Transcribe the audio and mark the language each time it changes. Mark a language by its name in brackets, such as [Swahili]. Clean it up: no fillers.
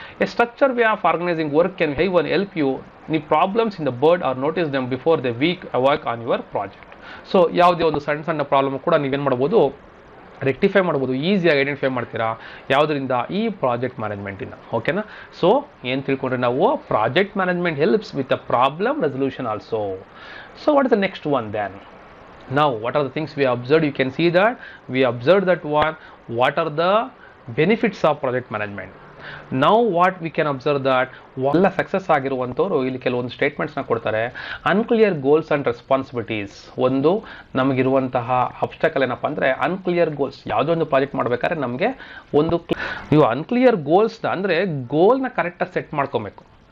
[English] A structure way of organising work can help you ನೀವು problems in the bud or notice them before the work on your project. [Kannada] So ಯಾವುದೇ ಒಂದು ಸಣ್ಣ problem ಕೂಡ ನೀವೇನು ಮಾಡ್ಬೋದು, rectify ಮಾಡ್ಬೋದು, ಈಸಿಯಾಗಿ ಐಡೆಂಟಿಫೈ ಮಾಡ್ತೀರಾ. ಯಾವುದರಿಂದ? ಈ ಪ್ರಾಜೆಕ್ಟ್ ಮ್ಯಾನೇಜ್ಮೆಂಟಿಂದ. ಓಕೆನಾ? ಸೊ ಏನು ತಿಳ್ಕೊಂಡ್ರೆ ನಾವು [English] Project management helps with a problem resolution also. So what is the next one then? Now what are the things we observed? You can see that we observed that one. What are the benefits of project management? Now what we can observe that [Kannada] ಎಲ್ಲ success ಆಗಿರುವಂಥವ್ರು ಇಲ್ಲಿ ಕೆಲವೊಂದು ಸ್ಟೇಟ್ಮೆಂಟ್ಸ್ನ ಕೊಡ್ತಾರೆ. [English] Unclear goals and responsibilities. [Kannada] ಒಂದು ನಮಗಿರುವಂತಹ obstacle ಏನಪ್ಪ ಅಂದರೆ unclear goals. ಯಾವುದೋ ಒಂದು project ಮಾಡಬೇಕಾದ್ರೆ ನಮಗೆ ಒಂದು ನೀವು ಅನ್ಕ್ಲಿಯರ್ ಗೋಲ್ಸ್ನ ಅಂದರೆ ಗೋಲ್ನ ಕರೆಕ್ಟಾಗಿ ಸೆಟ್ ಮಾಡ್ಕೊಬೇಕು.